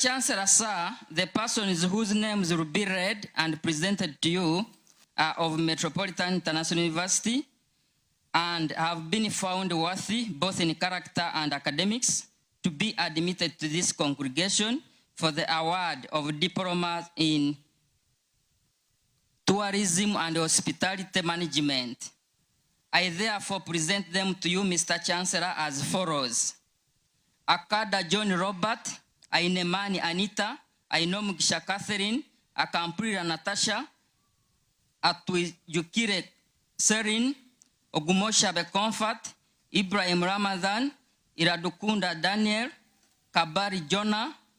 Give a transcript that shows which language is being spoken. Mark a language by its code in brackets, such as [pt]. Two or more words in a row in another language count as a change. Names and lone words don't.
[en] Chancellor, sir, the persons whose names will be read and presented to you are of Metropolitan International University and have been found worthy both in character and academics to be admitted to this congregation for the award of Diploma in Tourism and Hospitality Management. I therefore present them to you, Mr. Chancellor, as follows. Akada John Robert, Ainemani Anita, Ainomukisha Catherine, Akampurira Natasha, Atuyukire Serin, Ogumosha Comfort, Ibrahim Ramadan, Iradukunda Daniel, Kabari Jonah,